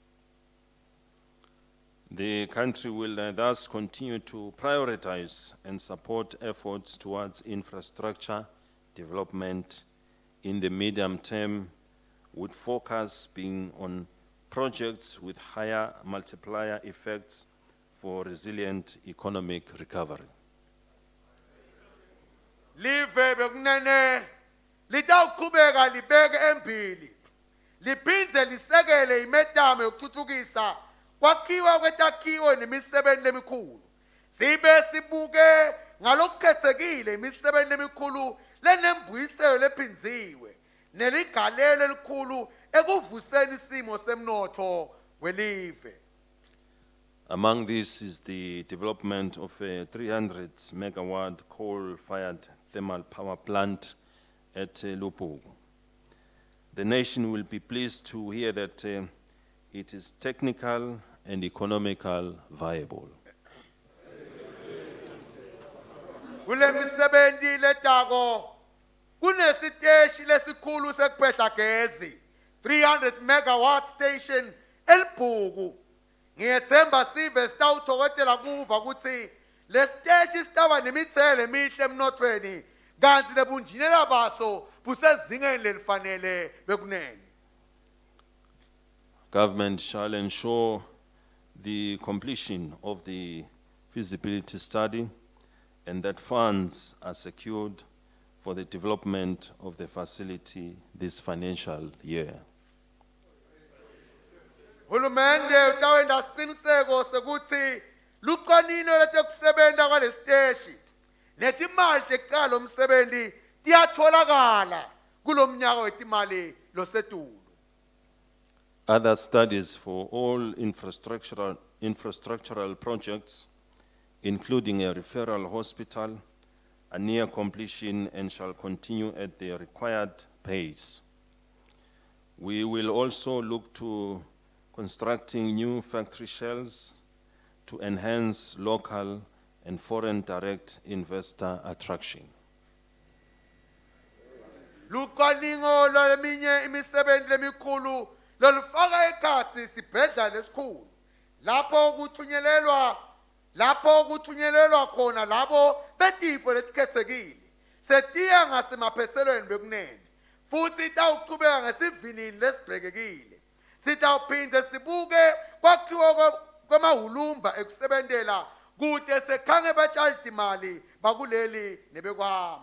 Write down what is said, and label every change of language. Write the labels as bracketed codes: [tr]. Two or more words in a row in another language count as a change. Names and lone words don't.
[en] The country will thus continue to prioritize and support efforts towards infrastructure development in the medium term, with focus being on projects with higher multiplier effects for resilient economic recovery. [ss] Live bekunene litawuqhubeka libeke embili liphindze lisekele imetamo yokuthuthukisa kwakhiwa kwetakhiwo nemisebenzi emikhulu sibe sibuke ngalokukhetsekile imisebenzi emikhulu lenembuyiselo lephinziwe neligalelo elikhulu ekuvuseni isimo semnotho welive. [en] Among these is the development of a 300 megawatt coal-fired thermal power plant at Lupugu. The nation will be pleased to hear that it is technical and economical viable. [ss] Kule misebenzi letako kunesiteshi lesikhulu sekuphehla gezi 300 [en] megawatt station [ss] elibhuku. Ngiyethemba sibe sitawuthokotela kuva ukuthi lesiteshi sitaba nemithele emihle emnothweni kanti nebunjinela baso busezingeni lelifanele bekunene. [en] Government shall ensure the completion of the feasibility study and that funds are secured for the development of the facility this financial year. [ss] Hulumende utawenda siqiniseko sekuthi luqanino letekusebenza kwalesiteshi netimali tekuqala umsebenzi tiyatholakala kulomnyaka wetimali losetulu. [en] Other studies for all infrastructural projects, including a referral hospital, are near completion and shall continue at the required pace. We will also look to constructing new factory shells to enhance local and foreign direct investor attraction. [ss] Luqaningo lweminye imisebenzi lemikhulu lolufaka ekhatsi sibhedla lesikhulu lapho kuthunyelelwa khona labo betifo letikhethekile setiya ngasemaphethelweni bekunene futhi tawuqhubeka ngesivinini lesibhekekile sitawuphinde sibuke kwakhiwa kwamahulumba ekusebentela kude sekhange batshali timali bakuleli nebekwahamba.